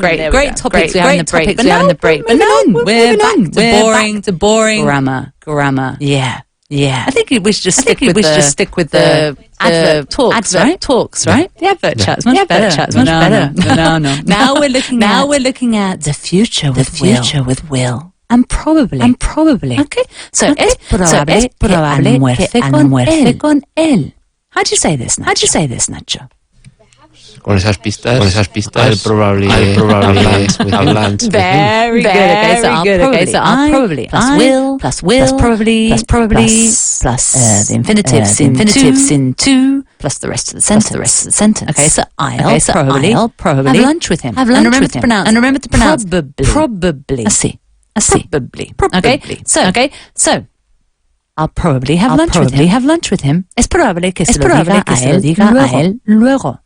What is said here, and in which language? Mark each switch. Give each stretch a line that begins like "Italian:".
English: Great topics we have in the break. But no, we're back to boring grammar. Yeah. I think we should just stick with the advert talks, right? The advert chat's much better. No. Now we're looking at the future with Will. And probably. Okay.
Spanish: So es probable que almuerce con él.
English: How do you say this, Nacho?
Spanish: Con esas pistas,
English: I'll probably have lunch. Very good. Okay, so I'll probably plus will plus probably plus the infinitives in to plus the rest of the sentence. Okay, so I'll probably have lunch with him. And remember to pronounce probably. I see. Probably. Okay. So I'll probably have lunch with him.
Spanish: Es probable que se lo diga a él luego.